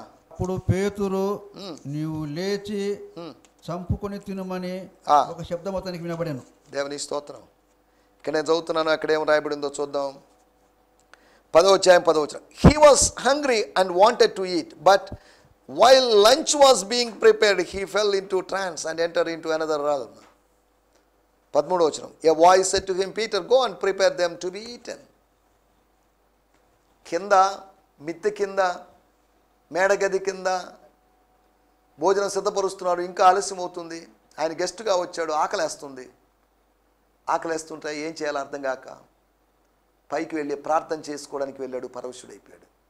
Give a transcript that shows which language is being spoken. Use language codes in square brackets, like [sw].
[te] అప్పుడు పేతురు, నీవు లేచి చంపుకొని తినుమని ఒక శబ్దం అతనికి వినబడెను. దేవుని స్తోత్రం. ఇక్కడ నేను చదువుతున్నాను, అక్కడేం రాయబడిందో చూద్దాం. 10వ అధ్యాయం 10వ వచనం. [en] He was hungry and wanted to eat, but while lunch was being prepared, he fell into trance and entered into another realm. [te] 13వ వచనం. [en] A voice said to him, Peter, go and prepare them to be eaten. [te] కింద, మిద్దె కింద, మేడగది కింద భోజనం సిద్ధపరుస్తున్నాడు. ఇంకా ఆలస్యం అవుతుంది. ఆయన గెస్ట్గా వచ్చాడు, ఆకలేస్తుంటే ఏం చేయాలో అర్థం కాక పైకి వెళ్ళి ప్రార్థన చేసుకోవడానికి వెళ్ళాడు, పరవశుడైపోయాడు.